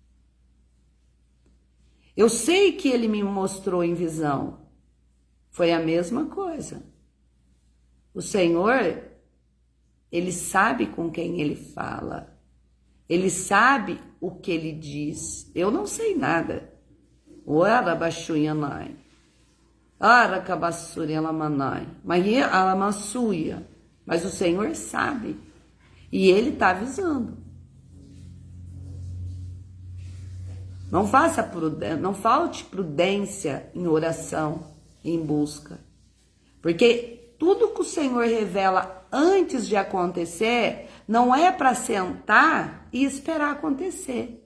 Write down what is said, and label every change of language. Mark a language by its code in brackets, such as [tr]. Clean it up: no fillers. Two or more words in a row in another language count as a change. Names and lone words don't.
[pt] Eu sei que Ele me mostrou em visão. Foi a mesma coisa. O Senhor, Ele sabe com quem Ele fala. Ele sabe o que Ele diz. Eu não sei nada. Ora baixuianai. Ara cabassurialamanai. Maia alamassuia. Mas o Senhor sabe. E Ele está avisando. Não falte prudência em oração, em busca. Porque tudo que o Senhor revela antes de acontecer, não é para sentar e esperar acontecer.